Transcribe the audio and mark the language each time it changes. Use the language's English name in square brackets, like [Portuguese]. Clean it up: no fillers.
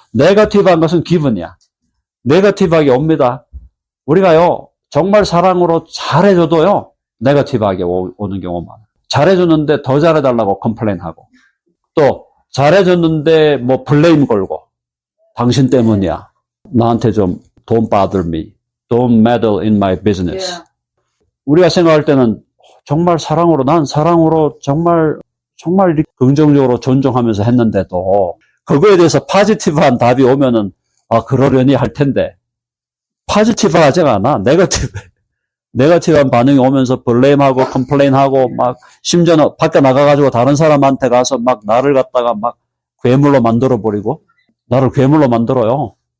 [Korean] 네거티브한 것은 기분이야. 네거티브하게 옵니다. 우리가요, 정말 사랑으로 잘해줘도요, 네거티브하게 오는 경우가 많아요. 잘해줬는데 더 잘해달라고 컴플레인하고, 또 잘해줬는데 뭐 블레임 걸고, 당신 때문이야. 나한테 좀 [English] don't bother me. Don't meddle in my business. Yeah. [Korean] 우리가 생각할 때는 정말 난 사랑으로 정말 긍정적으로 존중하면서 했는데도 그거에 대해서 포지티브한 답이 오면은 그러려니 할 텐데 포지티브하지가 않아. 네거티브한 반응이 오면서 블레임하고 컴플레인하고 막 심지어는 밖에 나가가지고 다른 사람한테 가서 막 나를 갖다가 막 괴물로 만들어버리고 나를 괴물로 만들어요.